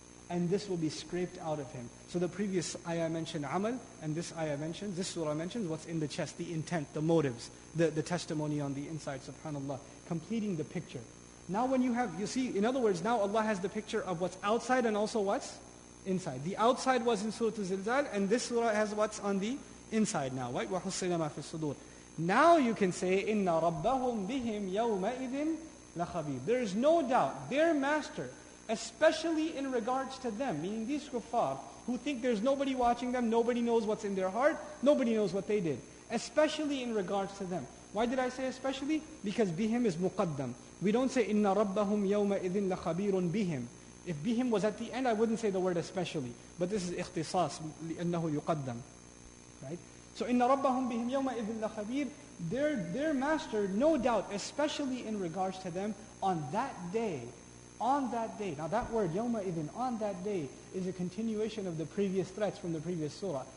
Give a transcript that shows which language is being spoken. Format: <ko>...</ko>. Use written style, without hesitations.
<en>And this will be scraped out of him. So the previous ayah mentioned amal, and this surah mentions what's in the chest, the intent, the motives, the testimony on the inside, subhanAllah, completing the picture. Now when you see, in other words, now Allah has the picture of what's outside and also what's inside. The outside was in Surah Al-Zilzal, and this surah has what's on the inside now, right?</en> <ar>وَحُصِّلَ مَا فِي الصُّدُورِ.</ar> <en>Now you can say,</en> <ar>إِنَّ رَبَّهُمْ بِهِمْ يَوْمَئِذٍ لَخَبِيرٌ.</ar> <en>There is no doubt, their master, especially in regards to them, meaning these kuffar, who think there's nobody watching them, nobody knows what's in their heart, nobody knows what they did. Especially in regards to them. Why did I say especially? Because bihim is muqaddam. We don't say,</en> <ar>إِنَّ رَبَّهُمْ يَوْمَئِذٍ لَخَبِيرٌ بِهِمْ.</ar> <en>If bihim was at the end, I wouldn't say the word especially. But this is ikhtisas,</en> <ar>لِأَنَّهُ يُقَدَّم.</ar> <en>Right? So,</en> <ar>إِنَّ رَبَّهُمْ بِهِمْ يَوْمَئِذٍ لَخَبِيرٌ.</ar> <en>Their master, no doubt, especially in regards to them, on that day. On that day. Now that word, يَوْمَئِذٍ, on that day, is a continuation of the previous threats from the previous surah.</en>